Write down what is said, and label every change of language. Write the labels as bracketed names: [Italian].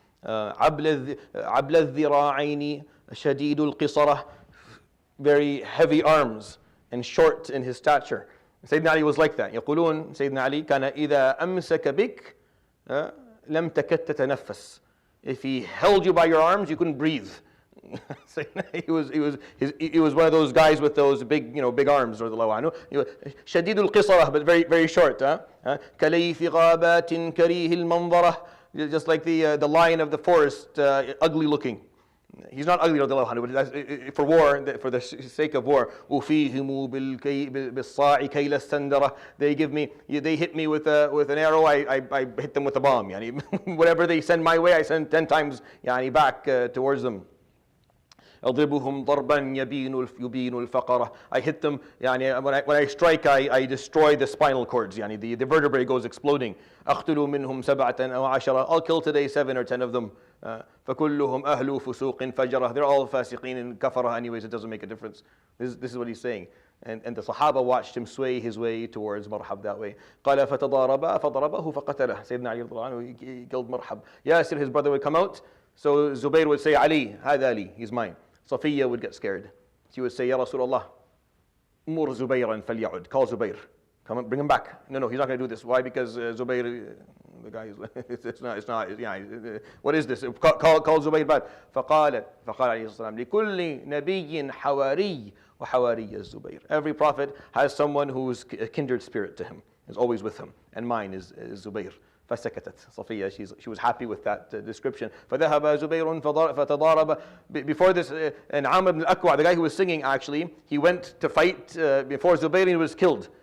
[Arabic] عبل الذراعين شديد القصرة. [English] Very heavy arms and short in his stature. Sayyidina Ali was like that. [Arabic] يقولون Sayyidina Ali كان إذا أمسك بك لم تكد تتنفس. [English] If he held you by your arms, you couldn't breathe. he was one of those guys with those big arms, radiyallahu anhu. [Arabic] شديد القصرة, [English] but very very short. [Arabic] كليث غابات كريه المنظرة. [English] Just like the lion of the forest, ugly looking. He's not ugly, radiyallahu anhu, but for war, for the sake of war. [Arabic] أوفيهم بالصاع كيل السندرة. [English] They hit me with an arrow, I hit them with a bomb. Whatever they send my way, I send 10 times back towards them. [Arabic] أضربهم ضربا يبين الفقرة. [English] I hit them, when I strike, I destroy the spinal cords. The vertebrae goes exploding. [Arabic] أقتل منهم 7 أو 10. [English] I'll kill today 7 or 10 of them. [Arabic] فكلهم أهل فسوق فجرة. [English] They're all fasiqeen and kafara anyways, it doesn't make a difference. This is what he's saying. And the Sahaba watched him sway his way towards Marhab that way. [Arabic] قال فتضاربا فضربه فقتله. [English] Sayyidina Ali [Arabic] رضي الله عنه, [English] he killed Marhab. Yasir, his brother, would come out. So Zubayr would say, Ali, هذا Ali, he's mine. Safiya would get scared. She would say, Ya Rasulullah, [Arabic] مر زبيرا فليعد. [English] Call Zubayr. Come on, bring him back. No, he's not going to do this. Why? Because Zubayr, the guy is, it's not, what is this? Call Zubayr back. [Arabic] فقال عليه الصلاة والسلام لكل نبي حواري وحواري الزبير. [English] Every prophet has someone who's a kindred spirit to him, is always with him. And mine is Zubayr. [Arabic] فسكتت صفية. [English] She was happy with that description. [Arabic] فذهب زبير فتضارب. [English] Before this, and Amr ibn al-Akwa, the guy who was singing, actually, he went to fight before Zubayr, and he was killed.